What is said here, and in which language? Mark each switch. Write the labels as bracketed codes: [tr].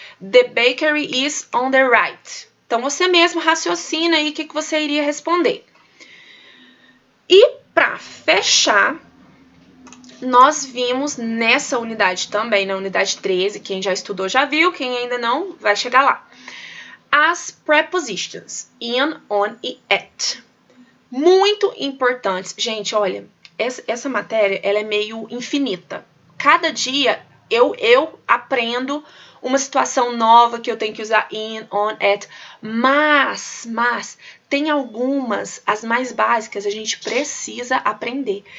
[en] The bakery is on the right. [pt] Então, você mesmo raciocina aí o que você iria responder. E, para fechar, nós vimos nessa unidade também, na unidade 13, quem já estudou já viu, quem ainda não, vai chegar lá. As prepositions, in, on e at. Muito importantes. Gente, olha, essa matéria, ela é meio infinita. Cada dia eu aprendo uma situação nova que eu tenho que usar in, on, at, mas tem algumas, as mais básicas, a gente precisa aprender.